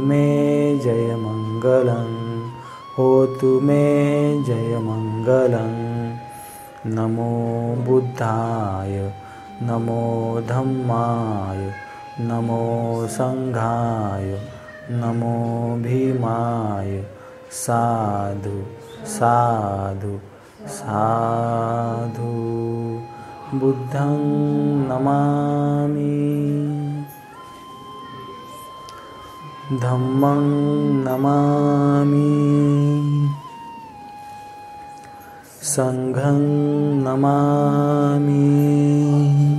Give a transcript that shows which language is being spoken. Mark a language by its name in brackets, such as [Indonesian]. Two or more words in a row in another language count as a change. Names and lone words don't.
[Pali] मे जयमङ्गलं होतु मे जयमङ्गलं नमो बुद्धाय नमो धम्माय नमो संघाय नमो भीमाय साधु साधु साधु बुद्धं नमामि धम्मं नमामि संघं नमामि